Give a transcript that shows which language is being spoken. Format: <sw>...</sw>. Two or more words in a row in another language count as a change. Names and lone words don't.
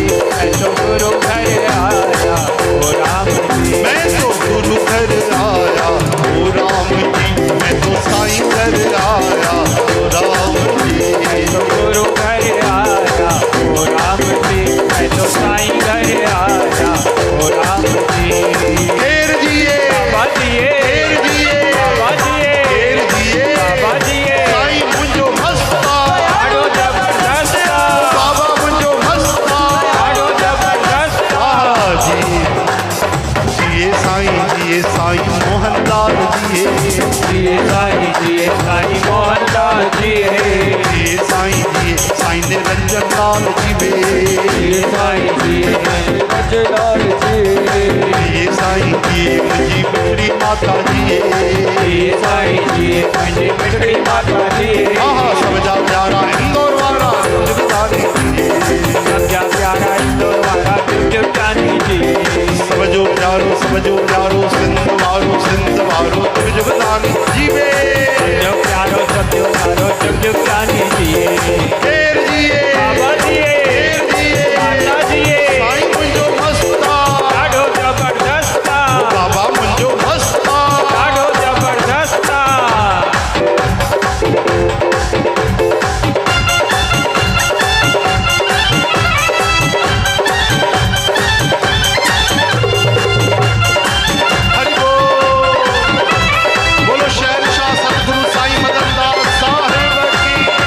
<hi>मैं तो गुरु घर आया हो राम जी। मैं तो गुरु घर आया ओ राम जी मैं तो साईं घर आया ओ राम जी मैं तो गुरु घर आया हो राम जी। मैं तो साईं घर आया हो राम जी।</hi> <sd>घेर दिए बाबा जिए घेर दिए बाबा जिए घेर दिए बाबा जिए साईं मुंहिंजो मस्ता ॾाढो ज़बरदस्त बाबा मुंहिंजो मस्ता ॾाढो ज़बरदस्त जिए साईं मोहनलाल जिए साईं मोहनलाल जिए जिए साईं निरंजन लाल जिए साईं रजलाल जिए साईं जिए मुंहिंजी मिठड़ी माता जिए साईं जिए मुंहिंजी मिठड़ी माता जिए समझा प्यारा इंदौर वारा जुगतानी जिए समझा प्यारा इंदौर वारा जुगतानी जिए समझो प्यारो सिंध वारो जुगतानी जीवे जो प्यारो समझो प्यारो जुगतानी जिए घेर जिए बाबा जिए माता जिए साईं मुंहिंजो मस्ता ॾाढो ज़बरदस्त बाबा मुंहिंजो मस्ता ॾाढो ज़बरदस्त</sd> <hi>हरि बोलो शहनशाह सतगुरु साईं मदन दास साहिब की</hi>